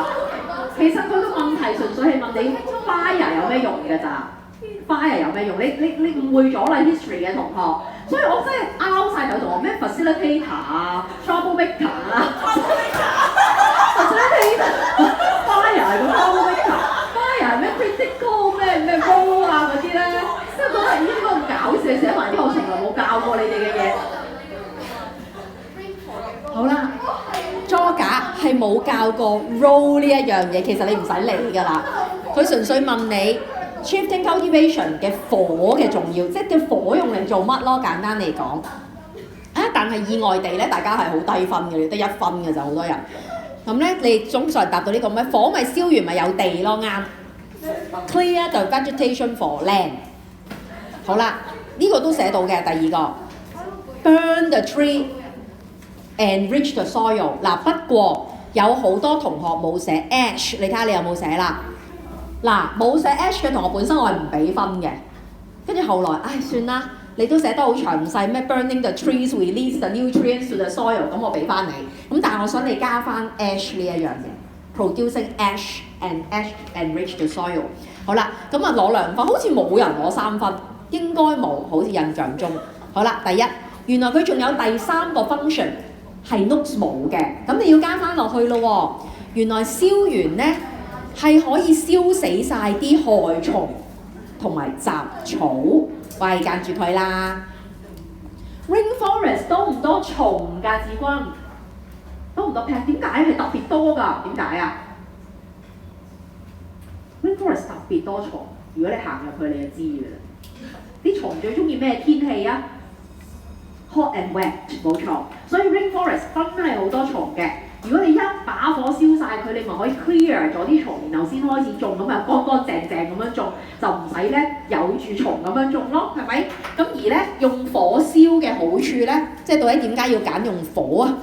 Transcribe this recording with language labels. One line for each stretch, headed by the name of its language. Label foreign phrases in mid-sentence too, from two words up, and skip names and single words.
Cantonese: 其實佢個問題純粹係問你 fire 有咩用㗎咋 ？fire 有咩用？你誤會咗啦 history 嘅同學，所以我真係拗晒頭同我咩 facilitator 啊 troublemaker 啊
English: facilitator fire
Cantonese: 係個
English: troublemaker fire
Cantonese: 係咩 critical 咩 role 啊嗰啲咧，即係覺得咦呢個咁搞笑，寫埋啲我從來冇教過你哋嘅嘢。好啦 Georgia 係冇教過 role 呢一樣嘢，其實你唔使理㗎啦，佢純粹問你
English: shifting cultivation
Cantonese: 嘅火嘅重要，即係嘅火用嚟做乜咯？簡單嚟講，但係意外地咧，大家係好低分嘅，你得1分嘅就好多人。咁咧，你總算答到呢個咩？火咪燒完咪有地咯，
English: 啱。Clear the vegetation for land。
Cantonese: 好啦，呢個都寫到嘅。第二個
English: burn the tree enrich the soil。
Cantonese: 嗱，不過有好多同學冇寫 ash， 你睇下你有冇寫啦？嗱，冇寫 ash 嘅同學本身我係唔俾分嘅，跟住後來，算啦，你都寫得好詳細，咩
English: burning the trees release the nutrients to the soil，
Cantonese: 咁我俾翻你。咁但係我想你加翻 ash 呢一樣嘢 ，
English: producing ash and ash enrich the soil。
Cantonese: 好啦，咁啊攞2分，好似冇人攞3分，應該冇，好似印象中。好啦，第一，原來佢仲有第3個 function 係 notes 冇嘅，咁你要加翻落去咯喎。原來燒完咧，係可以燒死晒啲害蟲同埋雜草，喂，間住佢啦。Rainforest 多唔多蟲㗎？志君多唔多 pet？ 點解係特別多㗎？點解啊 ？Rainforest 特別多蟲，如果你行入去你就知㗎啦。啲蟲最中意咩天氣啊 ？
English: Hot and wet，
Cantonese: 冇錯。所以 Rainforest 真係好多蟲嘅。如果你一把火燒晒佢，你咪可以 clear 咗啲蟲，然後先開始種，咁啊乾乾淨淨咁樣種，就唔使咧有住蟲咁樣種咯，係咪？咁而咧用火燒嘅好處咧，即係到底點解要揀用火啊？